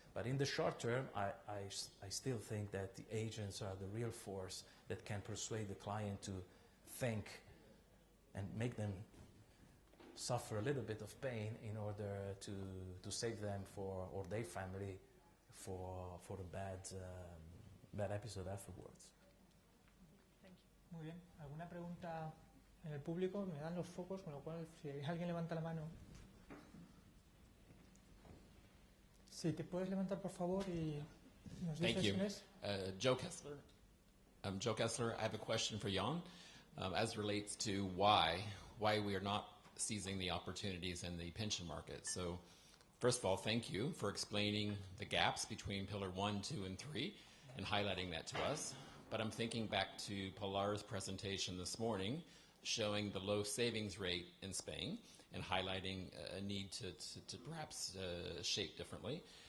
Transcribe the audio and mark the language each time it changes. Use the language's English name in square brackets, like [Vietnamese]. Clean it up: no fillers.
[English] But in the short term, I still think that the agents are the real force that can persuade the client to think and make them suffer a little bit of pain in order to save them or their family for a bad episode afterwards. Thank you. [Spanish] Muy bien. ¿Alguna pregunta en el público? Me dan los focos, con lo cual si alguien levanta la mano. Sí, te puedes levantar por favor y nos dices quién es. [English] Joe Kessler. I'm Joe Kessler. I have a question for Jan as relates to why we are not seizing the opportunities in the pension market. So first of all, thank you for explaining the gaps between Pillar 1, 2, and 3 and highlighting that to us. But I'm thinking back to Pilar's presentation this morning showing the low savings rate in Spain and highlighting a need to perhaps shape differently.